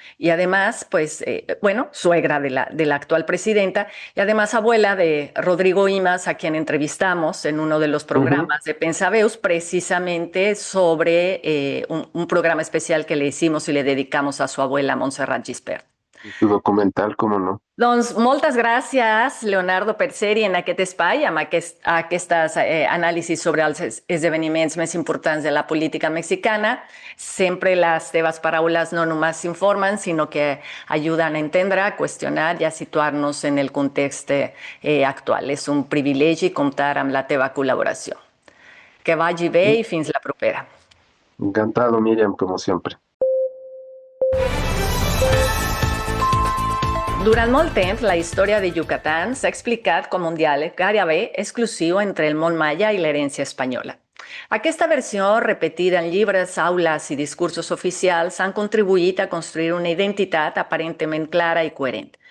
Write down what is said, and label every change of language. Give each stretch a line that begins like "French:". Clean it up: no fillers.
Spanish: y además, pues, suegra de la actual presidenta y además abuela de Rodrigo Imas, a quien entrevistamos en uno de los programas de Pensaveus, precisamente sobre un programa especial que le hicimos y le dedicamos a su abuela Montserrat Gispert. Tu documental, ¿cómo no?
Catalan: Doncs moltes gràcies, Leonardo, per ser-hi en aquest espai amb aquestes anàlisis sobre els esdeveniments més importants de la política mexicana. Sempre les teves paraules no només informen, sinó que ajuden a entendre, a qüestionar i a situar-nos en el context actual. És un privilegi comptar amb la teva col·laboració. Que vagi bé i fins la propera.
Spanish: Encantado, Miriam, como siempre.
Catalan: Durant molt temps, la història de Yucatán s'ha explicat com un diàleg gairebé exclusiu entre el món maia i l'herència espanyola. Aquesta versió, repetida en llibres, aules i discursos oficials, han contribuït a construir una identitat aparentment clara i coherent.